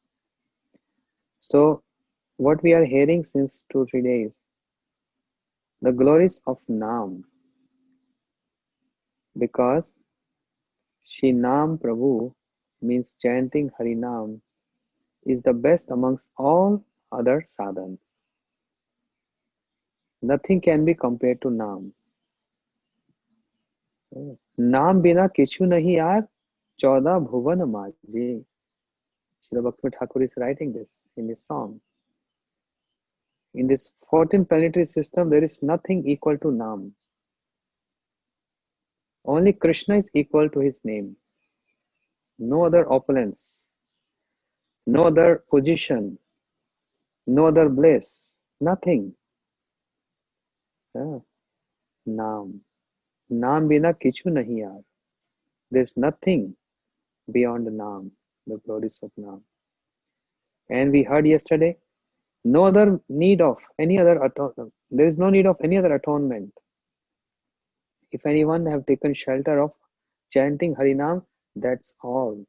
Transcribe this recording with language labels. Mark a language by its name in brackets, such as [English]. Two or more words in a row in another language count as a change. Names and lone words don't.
[English] So, what we are hearing since 2-3 days, the glories of Nam. because Shinam Prabhu means chanting Harinam is the best amongst all other sadhans. Nothing can be compared to Nam. [Bangla] নাম বিনা কিছু নাহি আর 14 ভুবন মাঝে. [English] Srila Bhakti Thakur is writing this in his song. In this 14 planetary system, there is nothing equal to Nam. Only Krishna is equal to his name. No other opulence, no other position, no other bliss, nothing. Nam. [Bangla] নাম বিনা কিছু নাহি আর. [English] There's nothing beyond the Nam, the glories of Nam. And we heard yesterday, no other need of any other atonement. There is no need of any other atonement. If anyone have taken shelter of chanting Harinam, that's all.